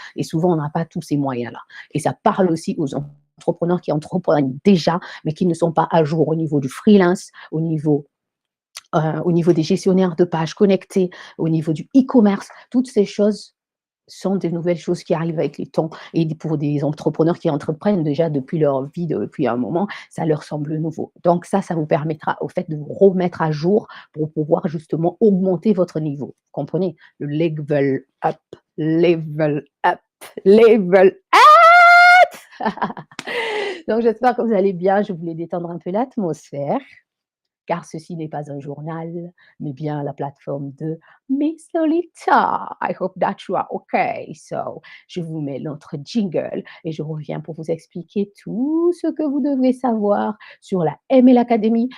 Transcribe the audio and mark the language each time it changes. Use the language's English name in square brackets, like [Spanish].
[French] Et souvent, on n'a pas tous ces moyens-là. Et ça parle aussi aux entrepreneurs qui entreprennent déjà, mais qui ne sont pas à jour au niveau du freelance, au niveau des gestionnaires de pages connectés, au niveau du e-commerce. Toutes ces choses sont des nouvelles choses qui arrivent avec les temps. Et pour des entrepreneurs qui entreprennent déjà depuis leur vie, depuis un moment, ça leur semble nouveau. Donc ça vous permettra au fait de vous remettre à jour pour pouvoir justement augmenter votre niveau. Vous comprenez? Le level up, level up, level up. Donc j'espère que vous allez bien. Je voulais détendre un peu l'atmosphère, car ceci n'est pas un journal, mais bien la plateforme de Miss Lolita. [English] I hope that you are okay. [French] So, je vous mets notre jingle et je reviens pour vous expliquer tout ce que vous devez savoir sur la ML Academy.